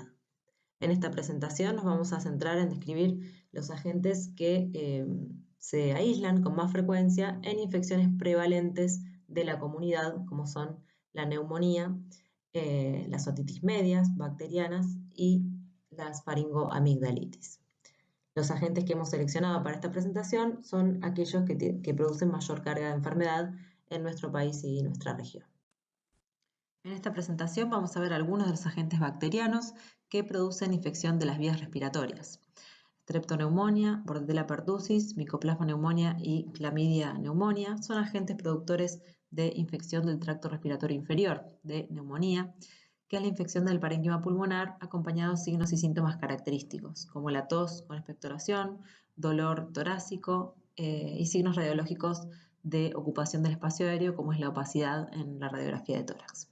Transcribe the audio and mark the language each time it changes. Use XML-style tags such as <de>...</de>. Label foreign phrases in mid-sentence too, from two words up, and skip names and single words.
<es>En esta presentación nos vamos a centrar en describir los agentes que se aíslan con más frecuencia en infecciones prevalentes de la comunidad, como son la neumonía, las otitis medias bacterianas y las faringoamigdalitis. Los agentes que hemos seleccionado para esta presentación son aquellos que producen mayor carga de enfermedad en nuestro país y nuestra región. En esta presentación vamos a ver algunos de los agentes bacterianos que producen infección de las vías respiratorias. Streptoneumonia, Bordetella pertussis, Mycoplasma pneumonia y Chlamydia pneumonia son agentes productores de infección del tracto respiratorio inferior, de neumonía, que es la infección del parénquima pulmonar acompañado de signos y síntomas característicos, como la tos con expectoración, dolor torácico y signos radiológicos de ocupación del espacio aéreo, como es la opacidad en la radiografía de tórax.</es>